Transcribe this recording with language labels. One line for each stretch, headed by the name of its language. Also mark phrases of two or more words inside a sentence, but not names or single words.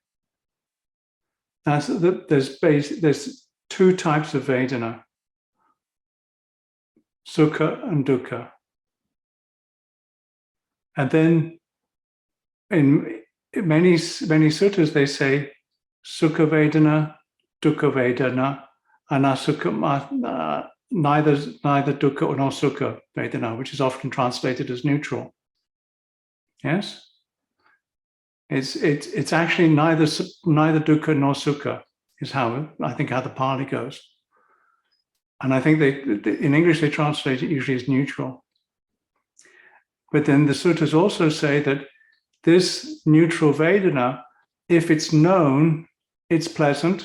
English: There's 2 types of Vedana, Sukha and Dukkha. And then in many suttas they say
Pali: Sukha Vedana, Dukkha Vedana,
English: neither Dukkha nor
Pali: Sukha Vedana,
English: which is often translated as neutral. Yes? It's actually neither Dukkha nor Sukha is how the Pali goes. And I think in English they translate it usually as neutral. But then the suttas also say that this neutral Vedana, if it's known, it's pleasant.